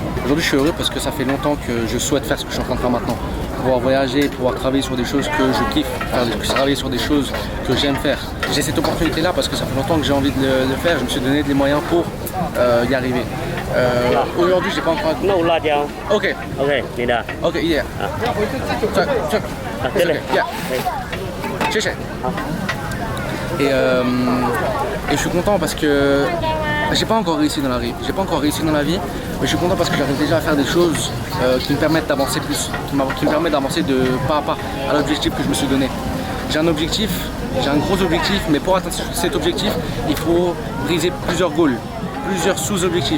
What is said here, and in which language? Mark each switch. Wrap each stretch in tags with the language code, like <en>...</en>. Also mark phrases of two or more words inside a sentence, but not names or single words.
<fr>Aujourd'hui je suis heureux parce que ça fait longtemps que je souhaite faire ce que je suis en train de faire maintenant. Pouvoir voyager, pouvoir travailler sur des choses que je kiffe, travailler sur des choses que j'aime faire. J'ai cette opportunité là parce que ça fait longtemps que j'ai envie de le faire, je me suis donné les moyens pour y arriver. Aujourd'hui j'ai pas encore... No, là, Ok.</fr> <vi>Ok, đi ra.</vi> <en>Ok, yeah. Check.</en> <vi>Thế này.</vi> <en>Yeah. Check.</en> <fr>Et je suis content parce que j'ai pas encore réussi dans la vie. Mais je suis content parce que j'arrive déjà à faire des choses qui me permettent d'avancer plus, qui me permettent d'avancer de pas à pas à l'objectif que je me suis donné. J'ai un objectif, j'ai un gros objectif, mais pour atteindre cet objectif, il faut briser plusieurs goals, plusieurs sous-objectifs.</fr>